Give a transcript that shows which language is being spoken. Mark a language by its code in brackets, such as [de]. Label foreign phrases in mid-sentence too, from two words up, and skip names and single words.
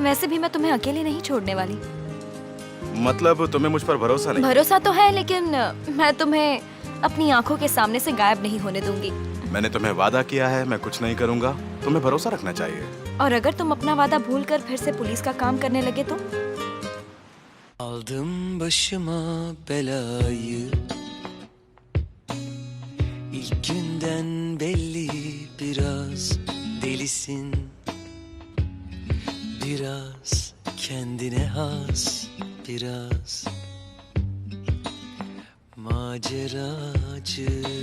[hi] वैसे भी मैं तुम्हें अकेले नहीं छोड़ने वाली। मतलब तुम्हें मुझ पर भरोसा नहीं? भरोसा तो है, लेकिन मैं तुम्हें अपनी आंखों के सामने से गायब नहीं होने दूंगी। मैंने तुम्हें वादा किया है, मैं कुछ नहीं करूंगा। तुम्हें भरोसा रखना चाहिए। और अगर तुम अपना वादा भूलकर फिर से पुलिस का काम करने लगे तो? [tr] Aldım başıma belayı, İlk günden belli biraz delisin, biraz kendine has, biraz maceracı.